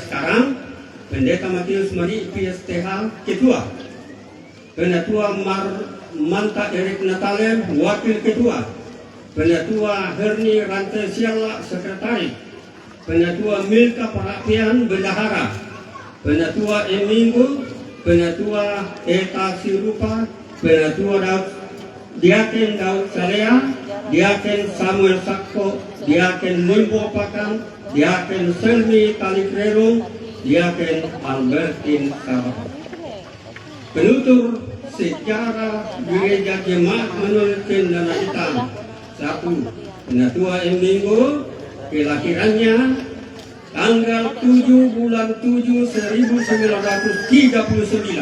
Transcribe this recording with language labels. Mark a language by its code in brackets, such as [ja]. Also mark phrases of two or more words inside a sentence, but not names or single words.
[id] sekarang, Pendeta Matius Mari PSTH Ketua, Penatua Manta Erik Natalem Wakil Ketua, Penatua Herni Rante Siala Sekretaris, Penatua Milka Perapian Bendahara, Penatua Eminggu, Penatua Eta Sirupa, Penatua Diaken Daud Salea, Diaken Samuel Sakko, Diaken Limbo Pakan, Diaken Selmi Talikrerung, Diaken Albertin Sabah. Penutur sejarah gereja Jemaat Manuel Cendana Hitam. 1. Penatua Eminggu, kelahirannya tanggal 7 bulan 7 1939.